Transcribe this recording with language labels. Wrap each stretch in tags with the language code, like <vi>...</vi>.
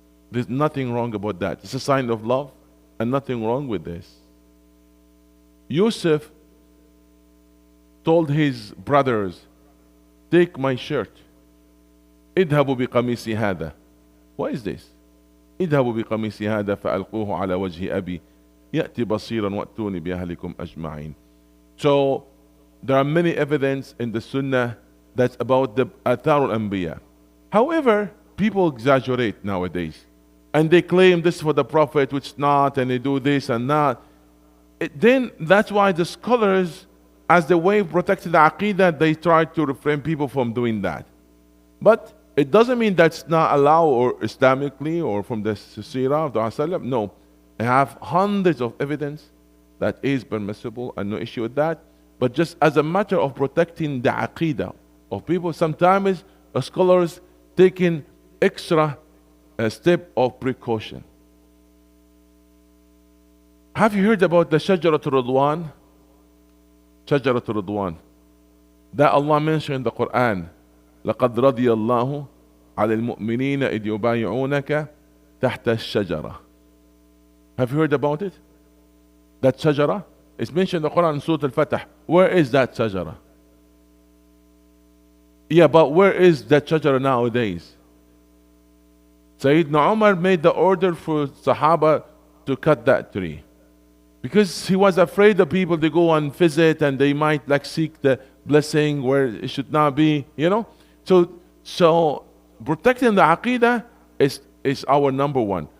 <en>There's nothing wrong about that. It's a sign of love, and nothing wrong with this. Yusuf told his brothers, take my shirt.</en> <ar>اذهبوا بقميصي هذا.</ar> <en>What is this?</en> <ar>اذهبوا بقميصي هذا فألقوه على وجه أبي يأتي بصيرا وأتوني بأهلكم أجمعين.</ar> <en>So there are many evidence in the Sunnah that's about the Athar al-Anbiya. However, people exaggerate nowadays, and they claim this is for the Prophet, which is not, and they do this and that. Then that's why the scholars, as the way of protecting the Aqidah, they try to refrain people from doing that. But it doesn't mean that's not allowed or Islamically or from the Seerah of the Rasulullah. No, I have hundreds of evidence that is permissible and no issue with that. But just as a matter of protecting the Aqidah of people, sometimes scholars taking extra step of precaution. Have you heard about the Shajaratul Ridwan? Shajaratul Ridwan. That Allah mentioned in the Quran.</en> <ar>لقد رضي الله على المؤمنين إذ يبايعونك تحت الشجرة.</ar> <en>Have you heard about it? That shajara is mentioned in the Quran in Surah Al-Fatah. Where is that shajara? Yeah, but where is that shajara nowadays? Sayyidina Umar made the order for Sahaba to cut that tree, because he was afraid the people, they go and visit and they might like seek the blessing where it should not be, So protecting the Aqidah is our number one.</en>